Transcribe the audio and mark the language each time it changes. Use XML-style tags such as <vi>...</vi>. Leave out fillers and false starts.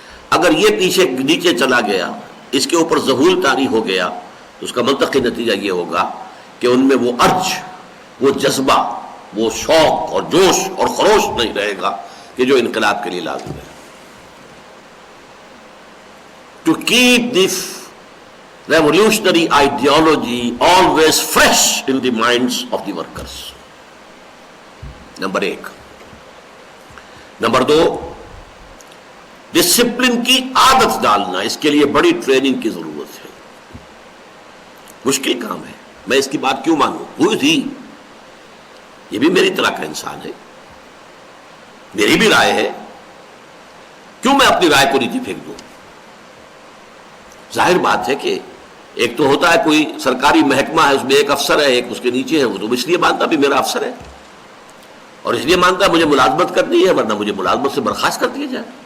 <ur>اگر یہ پیچھے نیچے چلا گیا، اس کے اوپر ذہول طاری ہو گیا، تو اس کا منطقی نتیجہ یہ ہوگا کہ ان میں وہ ارج، وہ جذبہ، وہ شوق اور جوش اور خروش نہیں رہے گا کہ جو انقلاب کے لیے لازم ہے.</ur> <en>To keep this revolutionary ideology always fresh in the minds of the workers.</en> <ur>Number 1. Number 2، discipline کی عادت ڈالنا. اس کے لیے بڑی ٹریننگ کی ضرورت ہے. مشکل کام ہے. میں اس کی بات کیوں مانوں؟ ہوئی تھی، یہ بھی میری طرح کا انسان ہے، میری بھی رائے ہے، کیوں میں اپنی رائے کو نیچے پھینک دوں؟ ظاہر بات ہے کہ ایک تو ہوتا ہے کوئی سرکاری محکمہ ہے، اس میں ایک افسر ہے، ایک اس کے نیچے ہے، وہ تو اس لیے مانتا بھی میرا افسر ہے، اور اس لیے مانتا مجھے ملازمت کرنی ہے، ورنہ مجھے ملازمت سے برخاست کر دیا جائے.</ur>